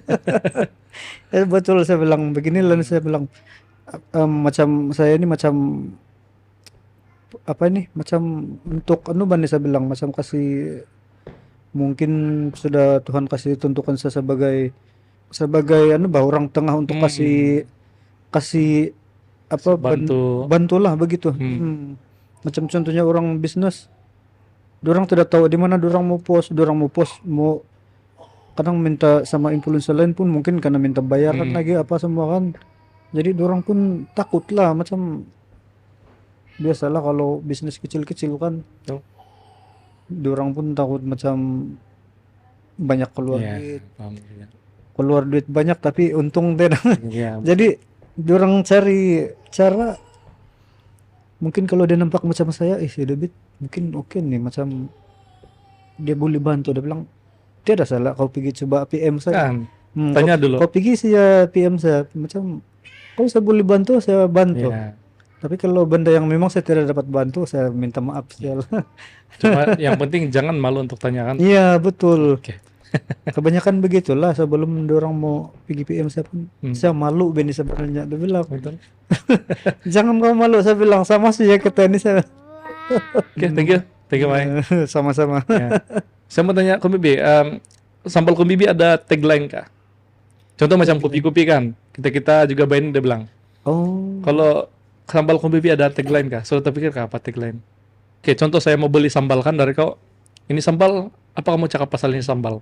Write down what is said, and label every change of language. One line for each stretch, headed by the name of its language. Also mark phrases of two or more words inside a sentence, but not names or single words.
Malay: Betul, saya bilang beginilah, saya bilang, macam saya ini macam apa ini, macam untuk anu bani, saya bilang macam kasih, mungkin sudah Tuhan kasih tentukan saya sebagai anu bah, orang tengah untuk kasih apa, bantulah begitu. Macam contohnya orang bisnis, dorang tidak tahu di mana dorang mau post, mau kadang minta sama influencer lain pun mungkin karena minta bayaran lagi apa semua kan. Jadi dorang pun takut lah, macam biasalah kalau bisnis kecil-kecil kan. Betul. Dorang pun takut macam banyak keluar Ya, duit, paham. Ya. keluar duit banyak tapi untung tidak. Ya, Jadi dorang cari cara, mungkin kalau dia nampak macam saya, si David mungkin oke nih, macam dia boleh bantu, dia bilang tidak salah kau pergi coba PM saya. kan. Tanya dulu. Kau pergi sih ya PM saya, macam kalau saya boleh bantu saya bantu. Ya. Tapi kalau benda yang memang saya tidak dapat bantu, saya minta maaf saya. Cuma yang penting jangan malu untuk tanyakan. Iya betul. Oke. Kebanyakan begitulah, sebelum dorang mau pergi PM saya pun saya malu Benny sebenarnya, dia bilang. Betul. Jangan kau malu, saya bilang, sama sih ya kita ini, saya. Oke,
English: thank you Mai.
Malay: Sama-sama. Ya. Saya mau tanya Kom Bibi, sambal Kom Bibi ada tagline kah? Contoh macam kopi-kopi kan, kita juga main dia bilang. Oh. Kalau sambal Kom Bibi ada tagline kah? Sudah terpikir kah apa tagline? Oke, contoh saya mau beli sambal kan dari kau. Ini sambal, apa kamu cakap pasal ini sambal?